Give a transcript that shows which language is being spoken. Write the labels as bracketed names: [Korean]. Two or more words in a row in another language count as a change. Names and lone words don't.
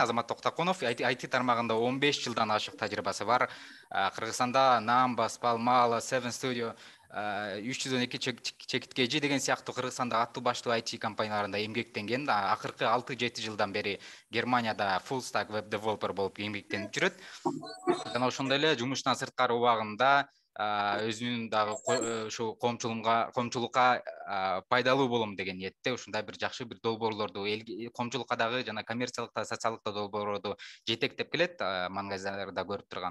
[Kyrgyz] Азамат Токтокунов IT тармагында 15 жылдан ашык тажрыйбасы бар. Кыргызстанда Number, Palmala, Seven Studio, 312 чекиткежи деген сыяктуу Кыргызстанда аттуу баштуу IT компанияларында эмгектенген. Акыркы 6-7 жылдан бери Германияда [English] full stack web developer [Kyrgyz] болуп эмгектенип жүрөт. Жана ошондой эле жумуштан сырткары убагында өзүнүн дагы ушу коомчулукка пайдалуу болом деген ниетте ушундай бир жакшы бир долбоорлорду коомчулукка дагы жана коммерциялык да социалдык да долбоорлорду жетектеп келет, маңгайзарда көрүп турган.